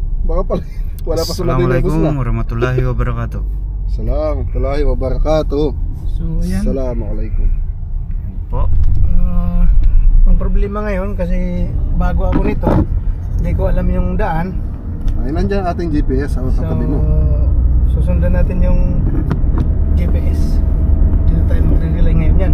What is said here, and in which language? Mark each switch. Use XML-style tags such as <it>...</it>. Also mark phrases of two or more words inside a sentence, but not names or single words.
<tl>Baka pala wala pa sumating na bus na.</tl> <ar>السلام عليكم ورحمة الله وبركاته. السلام عليكم وبركاته.</ar> <tl>So ayan.</tl> <ar>Assalamualaikum.</ar> <tl>Po. Ang problema ngayon kasi bago ako nito, hindi ko alam yung daan. Ay, nandiyan ating GPS sa So tabi mo. susundan natin yung GPS. Dito tayo magre-relay ngayon yan.</tl>